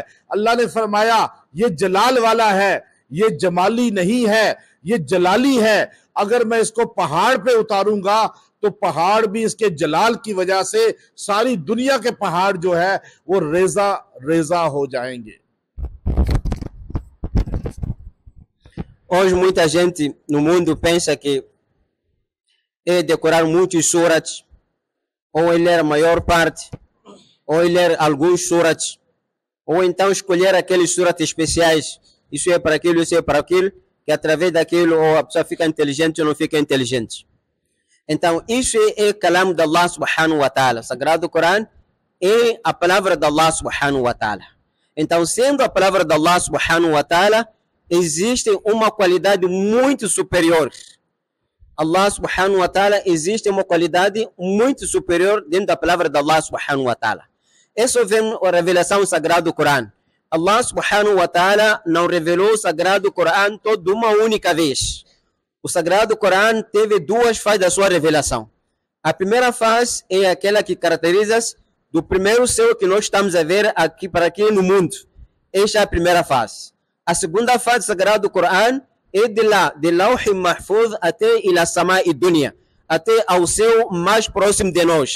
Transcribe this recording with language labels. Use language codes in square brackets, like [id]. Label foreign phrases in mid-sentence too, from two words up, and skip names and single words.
[hi] अल्लाह ने फरमाया ये जलाल वाला है, ये जमाली नहीं है, ये जलाली है। अगर मैं इसको पहाड़ पे उतारूंगा तो पहाड़ भी इसके जलाल की वजह से सारी दुनिया के पहाड़ जो है वो रेजा रेजा हो जाएंगे। [pt] Hoje muita gente no mundo pensa que é decorar muitos surats, ou ele ler a maior parte, ou ele ler alguns surats, ou então escolher aqueles surats especiais. Isso é para aquilo, isso é para aquilo, que através daquilo ou a pessoa fica inteligente ou não fica inteligente. Então, isso é o calam de Allah [ar] سبحانه وتعالى. [pt] O Sagrado Corão é a palavra de Allah [ar] سبحانه وتعالى. [pt] Então, sendo a palavra de Allah [ar] سبحانه وتعالى, [pt] existe uma qualidade muito superior. Allah [ar] سبحانه وتعالى [pt] existe uma qualidade muito superior dentro da palavra de Allah [ar] سبحانه وتعالى. [pt] Isso vem a revelação do Sagrado Corão. Allah [ar] سبحانه وتعالى [pt] não revelou o Sagrado Corão toda uma única vez. O Sagrado Corão teve duas fases da sua revelação. A primeira fase é aquela que caracteriza do primeiro céu que nós estamos a ver aqui para aqui no mundo. Esta é a primeira fase. A segunda fase do Sagrado Corão é de lá, de Lauh Mahfuz até [ar] إلى السماء الدنيا, [pt] até ao céu mais próximo de nós.